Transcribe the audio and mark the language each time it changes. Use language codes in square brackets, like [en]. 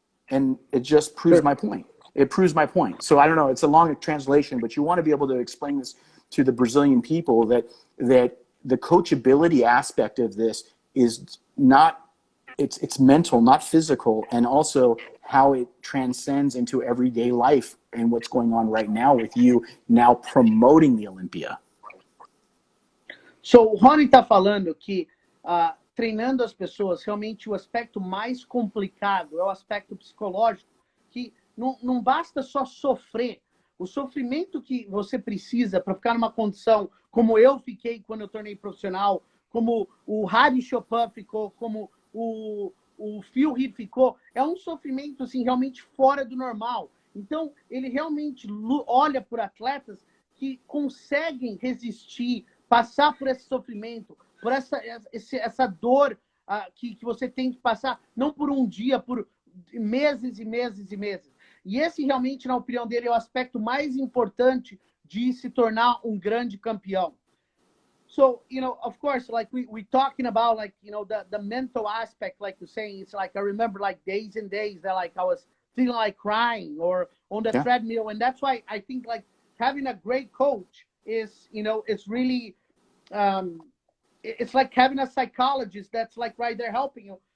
[en] And it just proves my point. It proves my point. So I don't know, it's a long translation, but you want to be able to explain this to the Brazilian people, that the coachability aspect of this is not, it's mental, not physical, and also how it transcends into everyday life and what's going on right now with you now promoting the Olympia. [pt] So o Hany está falando que treinando as pessoas, realmente o aspecto mais complicado é o aspecto psicológico, que não basta só sofrer. O sofrimento que você precisa para ficar numa condição como eu fiquei quando eu tornei profissional, como o Hany Chopin ficou, como o Phil Heath ficou, é um sofrimento assim, realmente fora do normal. Então, ele realmente olha por atletas que conseguem resistir, passar por esse sofrimento, por essa dor que você tem que passar, não por um dia, por meses e meses e meses. E esse realmente, na opinião dele, é o aspecto mais importante de se tornar um grande campeão. [en] So, of course, like we talking about, like, the mental aspect, like you're saying, it's like, I remember like days and days that like I was feeling like crying or on the treadmill. And that's why I think like having a great coach is, it's really, it's like having a psychologist that's like right there helping you.